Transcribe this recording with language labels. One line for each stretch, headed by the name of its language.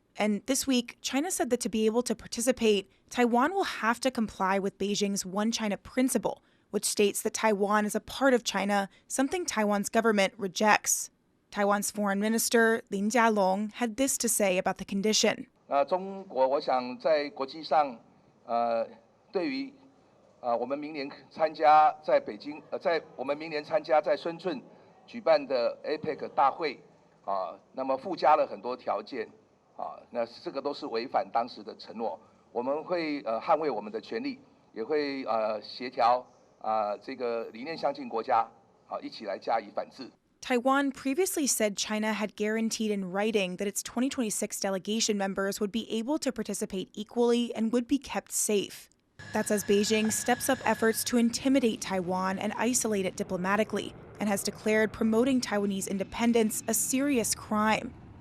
English: And this week, China said that to be able to participate, Taiwan will have to comply with Beijing's One China principle, which states that Taiwan is a part of China, something Taiwan's government rejects. Taiwan's foreign minister, Lin Jialong, had this to say about the condition.
Chinese: 中国我想在国际上对于我们明年参加在北京在我们明年参加在深圳举办的 APEC 大会那么附加了很多条件那这个都是违反当时的承诺。我们会捍卫我们的权利，也会协调这个理念相近国家一起来加以反制。
English: Taiwan previously said China had guaranteed in writing that its 2026 delegation members would be able to participate equally and would be kept safe. That's as Beijing steps up efforts to intimidate Taiwan and isolate it diplomatically, and has declared promoting Taiwanese independence a serious crime.